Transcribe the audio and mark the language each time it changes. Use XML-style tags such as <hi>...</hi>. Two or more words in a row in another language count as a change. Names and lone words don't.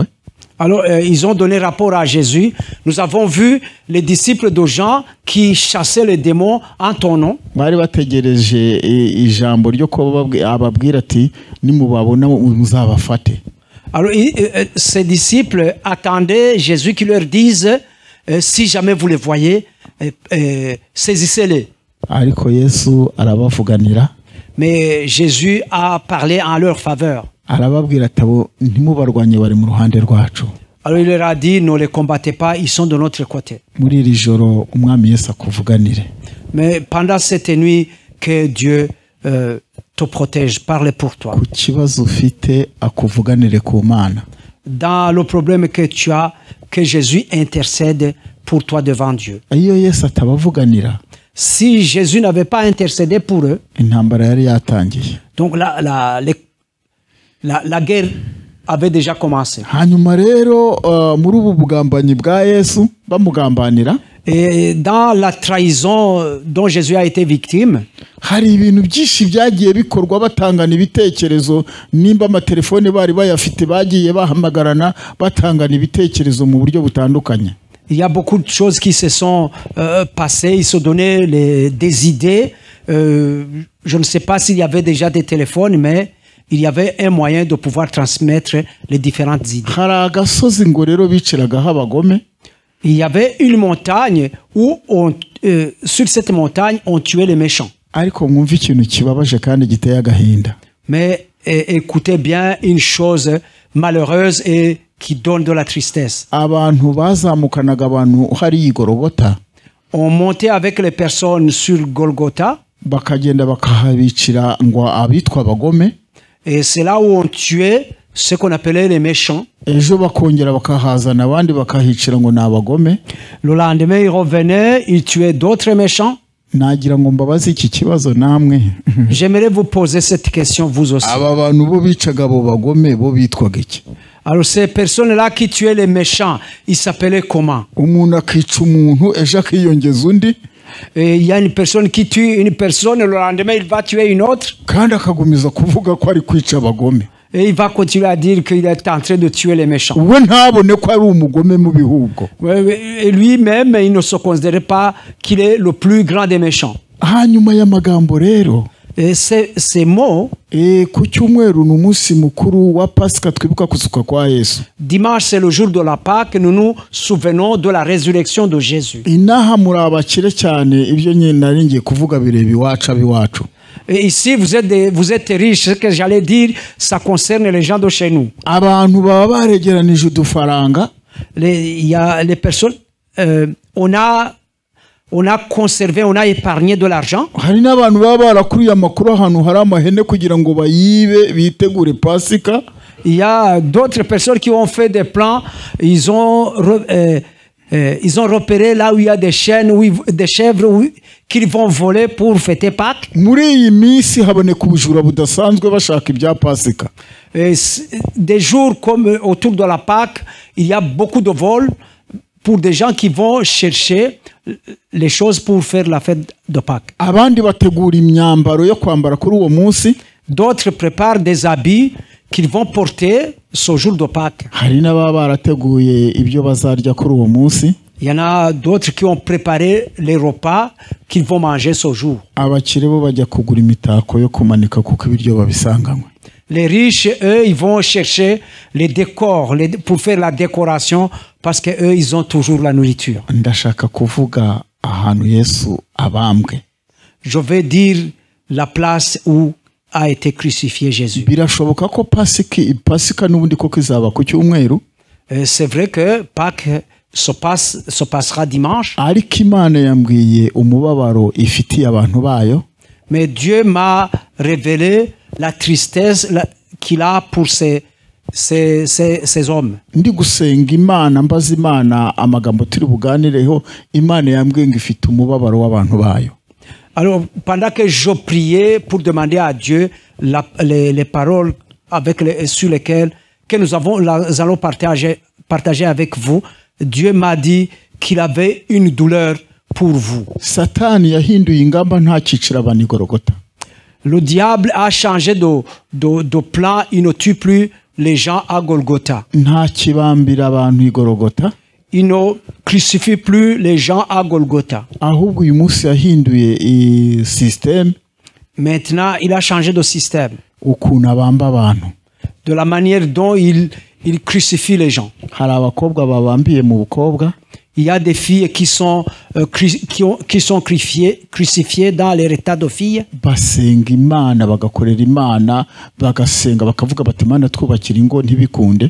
<fr>Alors, ils ont donné rapport à Jésus. Nous avons vu les disciples de Jean qui chassaient les démons en ton nom.</fr> <rw>Bari bategereje ijambo ryo ko ababwira ati nimubabona muzabafate.</rw> <fr>Alors, ces disciples attendaient Jésus qui leur dise, si jamais vous les voyez, saisissez-les.</fr> <rw>Ariko Yesu arabavuganira,</rw> <fr>Mais Jésus a parlé en leur faveur.</fr> <rw>arababwira ati abo ntimubarwanye bari mu ruhande rwacu.</rw> <fr>Alors il leur a dit, ne les combattez pas, ils sont de notre côté.</fr> <rw>Muri iri joro umwami Yesu akuvuganire.</rw> <fr>Mais pendant cette nuit, que Dieu te protège, parle pour toi.</fr> <rw>Ku kibazo ufite akuvuganire ku Mana.</rw> <fr>Dans le problème que tu as, que Jésus intercède pour toi devant Dieu.</fr> <rw>Iyo Yesu atabavuganira,</rw> <fr>Si Jésus n'avait pas intercédé pour eux,</fr> <rw>intambara yari yatangiye.</rw> <fr>donc la guerre avait déjà commencé.</fr> <rw>Hanyuma rero muri ubu bugambanyi bwa Yesu bamugambanira,</rw> <fr>Et dans la trahison dont Jésus a été victime,</fr> <rw>hari ibintu byinshi byagiye bikorwa batangana ibitekerezo, nimba amatelefone bari bayafite bagiye bahamagarana batangana ibitekerezo mu buryo butandukanye.</rw> <fr>il y a beaucoup de choses qui se sont passées, ils se donnaient des idées. Je ne sais pas s'il y avait déjà des téléphones, mais il y avait un moyen de pouvoir transmettre les différentes idées.</fr> <rw>Hari agasozi ngo rero biciragaho abagome,</rw> <fr>Il y avait une montagne où sur cette montagne, on tuait les méchants.</fr> <rw>ariko mwumva ikintu kibabaje kandi giteye agahinda.</rw> <fr>Mais écoutez bien une chose malheureuse et qui donne de la tristesse.</fr> <rw>abantu bazamukanaga abantu hari igorogota</rw> <fr>On montait avec les personnes sur Golgotha</fr> <rw>bakagenda bakahabicira ngo abitwa abagome</rw> <fr>et c'est là où on tuait ce qu'on appelait les méchants.</fr> <rw>ejo bakongera bakahazana abandi bakahicira ngo ni abagome.</rw> <fr>Le lendemain, ils revenaient, ils tuaient d'autres méchants.</fr> <rw>nagira ngo mbabaze iki kibazo namwe</rw> <fr>J'aimerais vous poser cette question, vous aussi.</fr> <rw>aba bantu bo bicaga abo bagome bo bitwaga iki?</rw> <fr>Alors, ces personnes-là qui tuaient les méchants, ils s'appelaient comment?</fr> <rw>umuntu akica umuntu ejo akiyongeza undi</rw> <fr>Et il y a une personne qui tue une personne, le lendemain, il va tuer une autre.</fr> <rw>kandi akagumiza kuvuga ko ari kwica abagome.</rw> <fr>Et il va continuer à dire qu'il est en train de tuer les méchants.</fr> <rw>we ntabone ko ari umugome mu bihugu.</rw> <fr>Et lui-même, il ne se considérait pas qu'il est le plus grand des méchants.</fr> <rw>hanyuma y'amagambo rero</rw> <fr>Et ces mots,</fr> <rw>ku cyumweru ni umunsi mukuru wa pasika twibuka kuzuka kwa yesu.</rw> <fr>dimanche, c'est le jour de la Pâque, nous nous souvenons de la résurrection de Jésus.</fr> <rw>inaha muri abakire cyane ibyo nyine nari ngiye kuvuga bireba iwacu ab'iwacu.</rw> <fr>Et ici, vous êtes riches. Ce que j'allais dire, ça concerne les gens de chez nous.</fr> <rw>abantu baba baregeranije udufaranga</rw> <fr>Il y a les personnes, on a conservé, on a épargné de l'argent.</fr> <rw>hari n'abantu baba barakuriye amakuru ahantu hari amahene kugira ngo bayibe bitegure pasika.</rw> <fr>Il y a d'autres personnes qui ont fait des plans. Ils ont repéré là où il y a des chèvres qu'ils vont voler pour fêter Pâques.</fr> <rw>muri iyi minsi haboneka ubujura budasanzwe bashaka ibya pasika.</rw> <fr>Et des jours comme autour de la Pâque, il y a beaucoup de vols pour des gens qui vont chercher les choses pour faire la fête de Pâques.</fr> <rw>abandi bategura imyambaro yo kwambara kuri uwo munsi.</rw> <fr>D'autres préparent des habits qu'ils vont porter ce jour de Pâques.</fr> <rw>hari n'ababa barateguye ibyo bazarya kuri uwo munsi.</rw> <fr>Il y en a d'autres qui ont préparé les repas qu'ils vont manger ce jour.</fr> <rw>abakire bo bajya kugura imitako yo kumanika kuko ibiryo babisanganywe.</rw> <fr>Les riches, eux, ils vont chercher les décors pour faire la décoration parce qu'eux, ils ont toujours la nourriture.</fr> <rw>ndashaka kuvuga ahantu yesu abambwe.</rw> <fr>Je vais dire la place où a été crucifié Jésus.</fr> <rw>birashoboka ko pasika n'ubundi koko izaba ku cyumweru.</rw> <fr>C'est vrai que Pâques se passera dimanche,</fr> <rw>ariko imana yambwiye umubabaro ifitiye abantu bayo.</rw> <fr>mais Dieu m'a révélé la tristesse qu'il a pour ces hommes.</fr> <rw>ndi gusenga imana mbaza imana amagambo turi buganireho imana yambwiye ngo ifite umubabaro w'abantu bayo.</rw> <fr>Alors, pendant que je priais pour demander à Dieu les paroles sur lesquelles que nous allons partager avec vous, Dieu m'a dit qu'il avait une douleur pour vous.</fr> <rw>satani yahinduye ingamba ntakicira abantu igorogota.</rw> <fr>Le diable a changé de plan, il ne tue plus les gens à Golgotha.</fr> <rw>ntakibambira abantu igorogota.</rw> <fr>Il ne crucifie plus les gens à Golgotha.</fr> <rw>ahubwo uyu munsi yahinduye système.</rw> <fr>Maintenant, il a changé de système,</fr> <rw>ukuntu abamba abantu.</rw> <fr>de la manière dont il crucifie les gens.</fr> <rw>hari abakobwa babambiye mu bukobwa.</rw> <fr>Il y a des filles qui sont crucifiées dans leur état de filles.</fr> <rw>basenga imana bagakorera imana bagasenga bakavuga bati imana twubakira ingo ntibikunde.</rw>